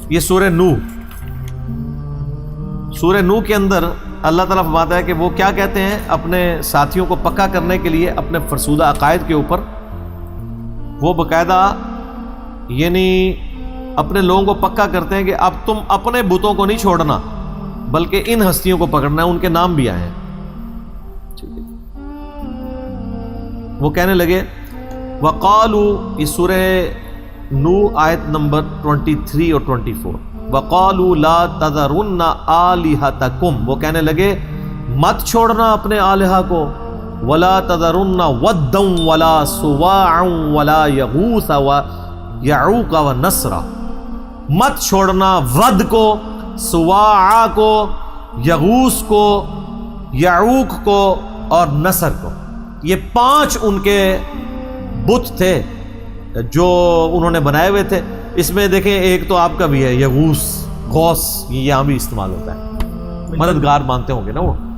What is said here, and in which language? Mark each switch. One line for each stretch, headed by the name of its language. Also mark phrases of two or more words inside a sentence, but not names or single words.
Hindi: ये सूरह नूह के अंदर अल्लाह ताला फरमाता है कि वो क्या कहते हैं, अपने साथियों को पक्का करने के लिए अपने फरसूदा अकायद के ऊपर वो बाकायदा यानी अपने लोगों को पक्का करते हैं कि अब तुम अपने बुतों को नहीं छोड़ना बल्कि इन हस्तियों को पकड़ना है। उनके नाम भी आए हैं। वो कहने लगे वक़ालू, इस सूरह नूह आयत नंबर 23 और 24,
Arabic: وقالوا لا تذرن آلهتكم,
Hindi: वो कहने लगे मत छोड़ना अपने आलिहा को,
Arabic: ولا تذرن ودا ولا سواعا ولا يغوث ويعوق ونسرا,
Hindi: मत छोड़ना वद को, सुवाआ को, यगूस को, यऊक को और नसर को। ये 5 उनके बुत थे जो उन्होंने बनाए हुए थे। इसमें देखें एक तो आपका भी है यगूस, गौस, ये यहाँ भी इस्तेमाल होता है, मददगार मानते होंगे ना वो।